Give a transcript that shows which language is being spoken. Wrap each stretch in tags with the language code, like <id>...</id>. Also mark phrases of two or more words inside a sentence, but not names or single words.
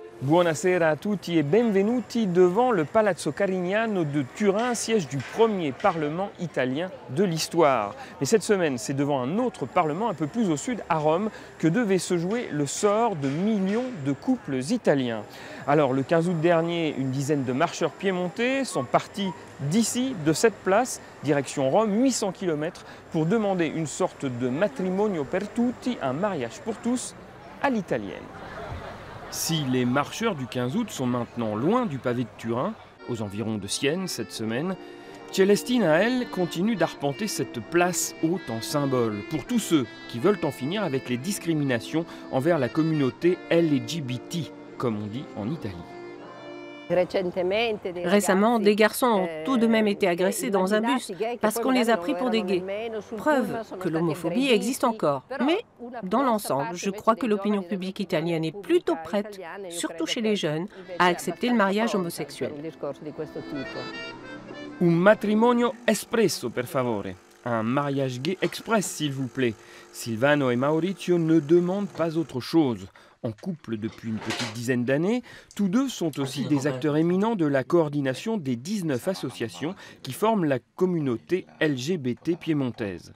<it>Buonasera a tutti e benvenuti</it> <fr>devant le Palazzo Carignano de Turin, siège du premier parlement italien de l'histoire. Mais cette semaine, c'est devant un autre parlement un peu plus au sud, à Rome, que devait se jouer le sort de millions de couples italiens. Alors, le 15 août dernier, une dizaine de marcheurs piémontais sont partis d'ici, de cette place, direction Rome, 800 km, pour demander une sorte de</fr> <it>matrimonio per tutti,</it> <fr>un mariage pour tous, à l'italienne. Si les marcheurs du 15 août sont maintenant loin du pavé de Turin, aux environs de Sienne cette semaine, Celestina, elle, continue d'arpenter cette place haute en symbole pour tous ceux qui veulent en finir avec les discriminations envers la communauté LGBT, comme on dit en Italie. Récemment, des garçons ont tout de même été agressés dans un bus parce qu'on les a pris pour des gays. Preuve que l'homophobie existe encore. Mais dans l'ensemble, je crois que l'opinion publique italienne est plutôt prête, surtout chez les jeunes, à accepter le mariage homosexuel.</fr> <it>Un matrimonio espresso, per favore.</it> <fr>Un mariage gay express, s'il vous plaît. Silvano et Maurizio ne demandent pas autre chose. En couple depuis une petite dizaine d'années, tous deux sont aussi des acteurs éminents de la coordination des 19 associations qui forment la communauté LGBT piémontaise.</fr>